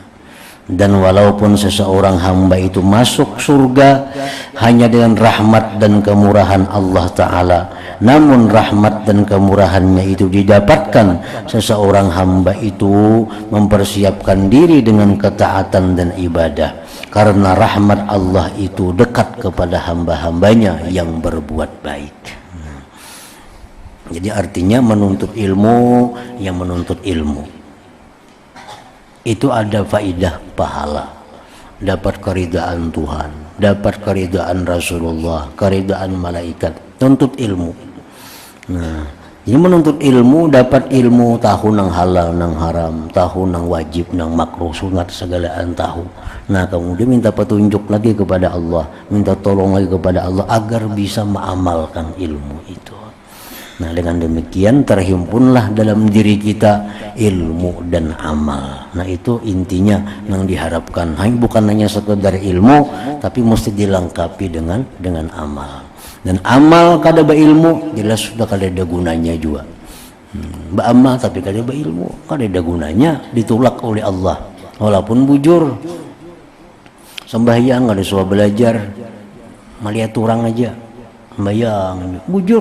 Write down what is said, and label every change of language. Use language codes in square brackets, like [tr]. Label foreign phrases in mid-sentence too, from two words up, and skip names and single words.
[id] Dan walaupun seseorang hamba itu masuk surga hanya dengan rahmat dan kemurahan Allah Ta'ala, namun rahmat dan kemurahannya itu didapatkan seseorang hamba itu mempersiapkan diri dengan ketaatan dan ibadah, karena rahmat Allah itu dekat kepada hamba-hambanya yang berbuat baik. Jadi artinya menuntut ilmu, yang menuntut ilmu itu ada faidah pahala, dapat keridaan Tuhan, dapat keridaan Rasulullah, keridaan malaikat. Tuntut ilmu. Nah, ini menuntut ilmu, dapat ilmu, tahu nang halal nang haram, tahu nang wajib nang makruh, sunat segalaan tahu. Nah, kemudian minta petunjuk lagi kepada Allah, minta tolong lagi kepada Allah agar bisa mengamalkan ilmu itu. Nah, dengan demikian terhimpunlah dalam diri kita ilmu dan amal. Nah, itu intinya yang diharapkan. Bukan hanya sekedar ilmu, tapi mesti dilengkapi dengan amal. [bjn] Dan amal kada ba ilmu, jelas sudah kada ada gunanya juga. Ba amal tapi kada ba ilmu, kada ada gunanya, ditolak oleh Allah. Walaupun bujur, sembahyang ada suah belajar, melihat orang aja, sembahyang bujur.